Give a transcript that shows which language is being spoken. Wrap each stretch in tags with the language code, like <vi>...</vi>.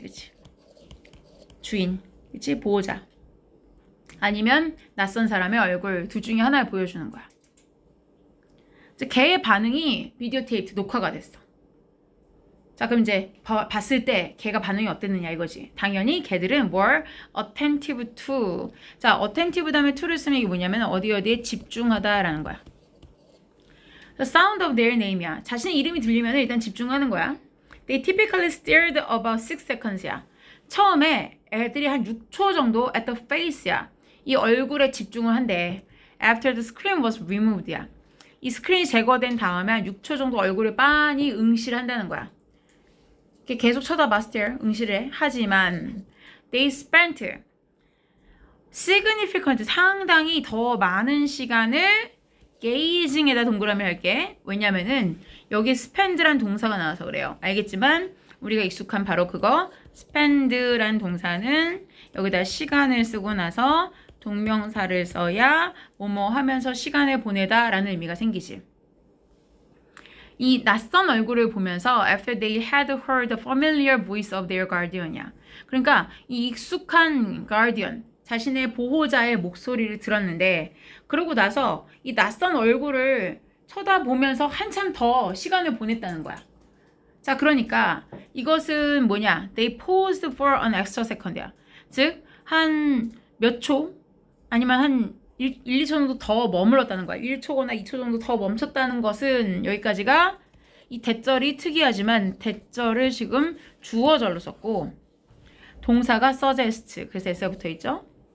<ko>그치? 주인. 그치? 보호자. 아니면 낯선 사람의 얼굴 둘 중에 하나를 보여주는 거야. 이제 걔의 반응이 비디오 테이프 녹화가 됐어. 자, 그럼 이제 봤을 때 걔가 반응이 어땠느냐 이거지. 당연히 걔들은</ko> <en>more attentive to.</en> <ko>자, attentive 다음에 to를 쓰면 이게 뭐냐면 어디에 집중하다라는 거야.</ko> <en>The sound of their name이야.</en> <ko>자신의 이름이 들리면 일단 집중하는 거야.</ko> <en>They typically stared about 6 seconds야.</en> <ko>처음에 애들이 한 6초 정도</ko> <en>at the face</en> <ko>야. 이 얼굴에 집중을 한대.</ko> <en>After the screen was removed야.</en> <ko>이 스크린이 제거된 다음에 한 6초 정도 얼굴을 빤히 응시한다는 거야. 이렇게 계속 쳐다봤을 응시를 하지만</ko> <en>they spent significant</en> <ko>상당히 더 많은 시간을 gazing에다 동그라미 할게. 왜냐면은 여기 spend란 동사가 나와서 그래요. 알겠지만 우리가 익숙한 바로 그거 spend란 동사는 여기다 시간을 쓰고 나서 동명사를 써야 뭐뭐 하면서 시간을 보내다 라는 의미가 생기지. 이 낯선 얼굴을 보면서</ko> <en>after they had heard the familiar voice of their guardian이야.</en> <ko>그러니까 이 익숙한 guardian, 자신의 보호자의 목소리를 들었는데 그러고 나서 이 낯선 얼굴을 쳐다보면서 한참 더 시간을 보냈다는 거야. 자, 그러니까 이것은 뭐냐?</ko> <en>They paused for an extra second이야.</en> <ko>즉, 한 몇 초? 아니면 한 1, 2초 정도 더 머물렀다는 거야. 1초거나 2초 정도 더 멈췄다는 것은 여기까지가 이 대절이 특이하지만 대절을 지금 주어절로 썼고 동사가 suggest 그래서 S가 붙어있죠.</ko>